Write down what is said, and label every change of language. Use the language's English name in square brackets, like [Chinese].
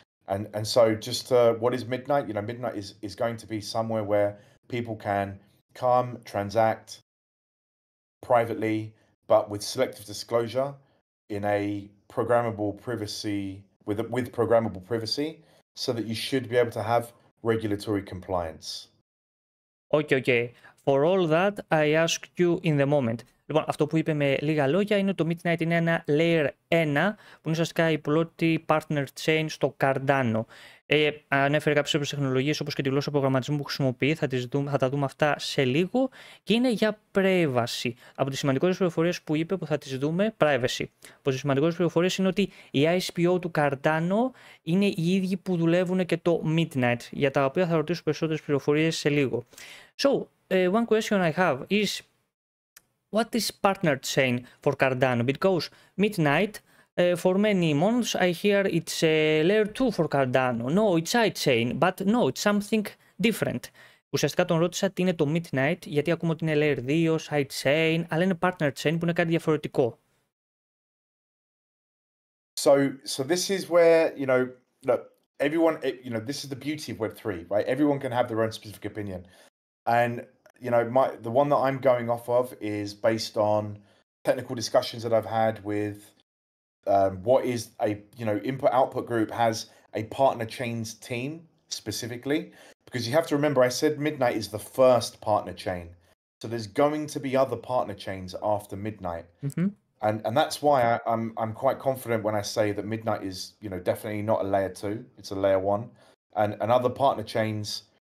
[English] And so just what is Midnight? Midnight is going to be somewhere where people can come, transact privately, but with selective disclosure in a programmable privacy, with programmable privacy, so that you should be able to have regulatory compliance. Okay. For all that, I ask you in the moment. [Greek] Λοιπόν, αυτό που είπε με λίγα λόγια είναι ότι το Midnight είναι ένα Layer 1 που είναι ουσιαστικά η πρώτη partner chain στο Cardano. Ανέφερε κάποιες τεχνολογίες όπως και τη γλώσσα προγραμματισμού που χρησιμοποιεί, θα τα δούμε αυτά σε λίγο και είναι για privacy. Από τις σημαντικότερες πληροφορίες που είπε που θα τις δούμε, privacy. Από τις σημαντικότερες πληροφορίες είναι ότι οι ISPO του Cardano είναι οι ίδιοι που δουλεύουν και το Midnight, για τα οποία θα ρωτήσω περισσότερες πληροφορίες σε λίγο. [English] So, one question I have is, what is partner chain for Cardano? Because Midnight, for many months, I hear it's layer 2 for Cardano. No, it's sidechain, but no, it's something different. [Greek] Ουσιαστικά τον ρώτησα τι είναι το Midnight, γιατί ακούμε ότι είναι layer 2, sidechain, αλλά είναι partner chain που είναι κάτι διαφορετικό. [English] So this is where, look, everyone, this is the beauty of Web3, right? Everyone can have their own specific opinion. And the one that I'm going off of is based on technical discussions that I've had with what is a input-output group has a partner chains team specifically, because you have to remember I said Midnight is the first partner chain, so there's going to be other partner chains after Midnight, and that's why I'm quite confident when I say that Midnight is definitely not a layer 2, it's a layer 1, and other partner chains